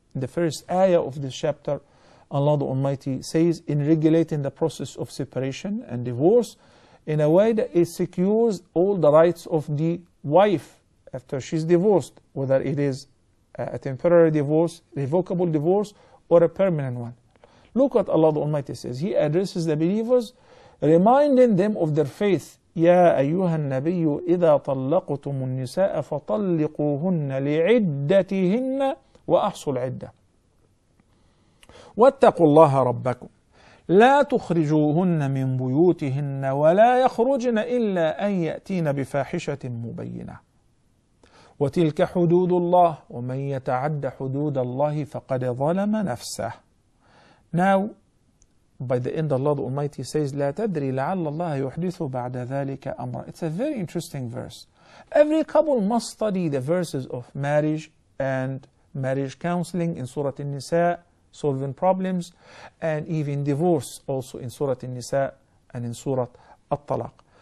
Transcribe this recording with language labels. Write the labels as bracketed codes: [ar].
[en] In the first ayah of this chapter, Allah the Almighty says, in regulating the process of separation and divorce in a way that it secures all the rights of the wife after she's divorced, whether it is a temporary divorce, revocable divorce, or a permanent one. Look what Allah the Almighty says. He addresses the believers, reminding them of their faith. [ar] يا أيها النبي إذا طلقتم النساء فطلقوهن لعدتهن وأحصوا العدة واتقوا الله ربكم لا تخرجوهن من بيوتهن ولا يخرجن إلا أن يأتين بفاحشة مبينة وتلك حدود الله ومن يتعد حدود الله فقد ظلم نفسه. [en] Now, by the end, Allah the Almighty says, [ar] لا تدري لعل الله يحدث بعد ذلك أمرا. [en] It's a very interesting verse. Every couple must study the verses of marriage and marriage counseling in Surah An-Nisa, solving problems, and even divorce also in Surah An-Nisa and in Surah At-Talaq.